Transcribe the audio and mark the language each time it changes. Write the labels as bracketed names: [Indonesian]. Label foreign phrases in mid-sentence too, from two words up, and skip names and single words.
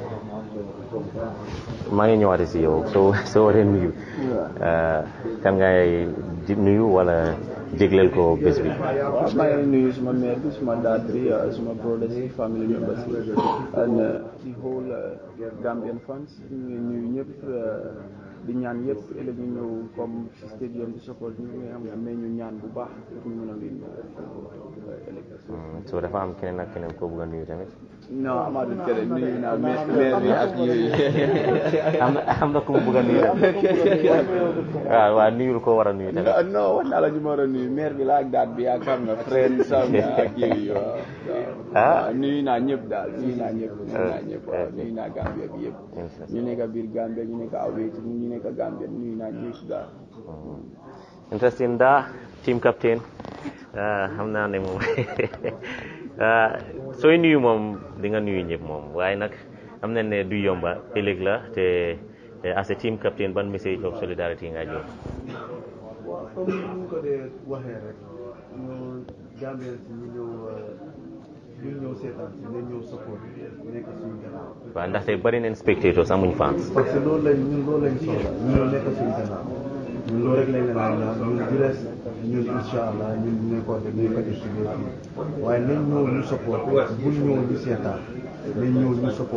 [Wolof] maa ngi ñëwaate si yow soo waree nuyu kan ngay di nuyu wala jégleel ko bés bi. waaw maa ngi nuyu suma mère bi suma dad bi suma brothers yi [English] family members and the whole Gambian fans [Wolof] ñu ngi nuyu ñëpp di ñaan yëpp ëllëg ñu ñëw comme stadium di support ñu ngi xam ne mais ñu ñaan bu baax pour ñu mën a win ëllëg. So dafa am keneen ak keneen koo bëgg a nuyu tamit. non amatul keneen nuyu naa mère bi ak yooyu. am na ku mu bëgg a nuyu. waaw nuyul ko war a nuyu tamit. non wax naa la ñu ma war a nuyu mère bi la ak daat bi ak xam nga friend sam ak yooyu waaw. nuyu naa ñëpp daal nuyu naa ñëpp nuyu naa Gambia bi yëpp. ñu nekk biir Gambia ñu nekk awee ci ñu nekk Gambia nuyu naa ñëpp daal. Interesting da [English] team captain [Wolof] xam naa ne moom sooy nuyu moom di nga nuyu ñëpp moom waaye nag am na ne du yomba ëllëg la te [English] as a team captain [Wolof] ban [English] message of solidarity [Wolof] nga jox. waaw comme ni ñu ko dee waxee rek ñu Gambien si ñu ñëw seetaan si ñu ñëw support nekk suñu gannaaw. waaw ndaxte bari nañ spectators amuñ fans. parce que loolu lañ soxla ñu nekk suñu gannaaw ñun loolu rek lañ leen a ñaan ñun di res ñun [Arabic] إن شاء الله [Wolof] ñun dinañ ko def ñu ko def si biir fii waaye nañ ñëw ñu support buñ ñëw ñu seetaan nañ ñëw ñu support